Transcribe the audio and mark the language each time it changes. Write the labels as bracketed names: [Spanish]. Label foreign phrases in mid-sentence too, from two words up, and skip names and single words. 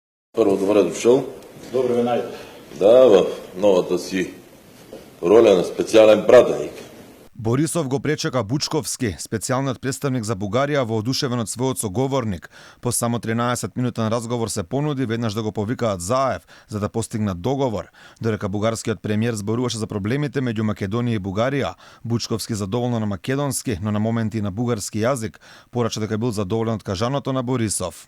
[Bulgarian] Първо, добре дошъл. Добре ме найде. Да, в новата си роля на специален пратеник. [Macedonian] Борисов го пречека Бучковски, специјалниот представник за Бугарија, воодушевен од својот соговорник. По само 13-минутен разговор се понуди веднаш да го повикаат Заев за да постигнат договор. Додека бугарскиот премиер зборуваше за проблемите меѓу Македонија и Бугарија, Бучковски задоволно на македонски, но на моменти и на бугарски јазик, порача дека бил задоволен од кажаното на Борисов.